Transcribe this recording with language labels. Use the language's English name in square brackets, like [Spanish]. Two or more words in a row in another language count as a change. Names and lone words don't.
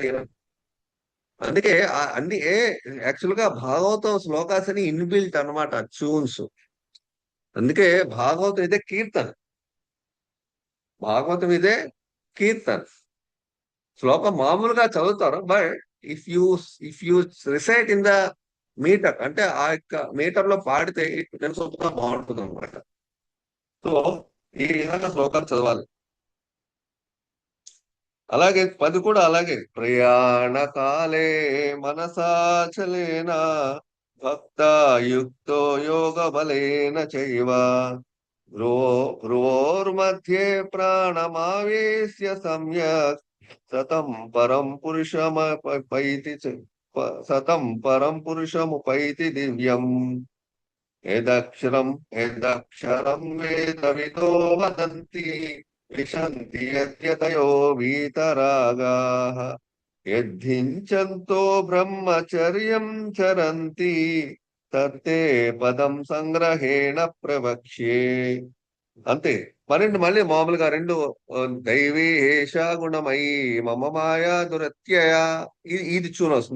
[Telugu] అందుకే అన్ని యాక్చువల్ గా భాగవతం శ్లోకాస్ అని ఇన్బిల్ట్ అనమాట ట్యూన్స్. అందుకే భాగవతం ఇదే కీర్తన. భాగవతం ఇదే కీర్తన. శ్లోకం మామూలుగా చదువుతారు, [English] but if you recite in the meter, [Telugu] అంటే ఆ యొక్క మీటర్ లో పాడితే తెలుసుకుంటా బాగుంటుంది అనమాట. సో ఈ విధంగా శ్లోకాలు చదవాలి. అలాగే 10 కూడా అలాగే. [Sanskrit] ప్రయాణ కాలే మనసాచలేన భక్తాయుక్తో యోగ బలేన చైవ భ్రువోర్मध्ये ప్రాణమావేశ్య సమ్యక్ సతం పరం పురుషముపైతి దివ్యం యదక్షరం వేదవిదో వదంతి విశంతి యద్యతయో వీతరాగాః యద్ధించంతో బ్రహ్మచర్యం చరంతి తత్తే పదం సంగ్రహేణ ప్రవక్ష్యే. [Telugu] అంతే. 12 మళ్ళీ మామూలుగా 2 [Sanskrit] దైవీ ఏషా గుణమయీ మమ మాయా దురత్యయ, [Telugu] ఇది చూన్ వస్తుంది.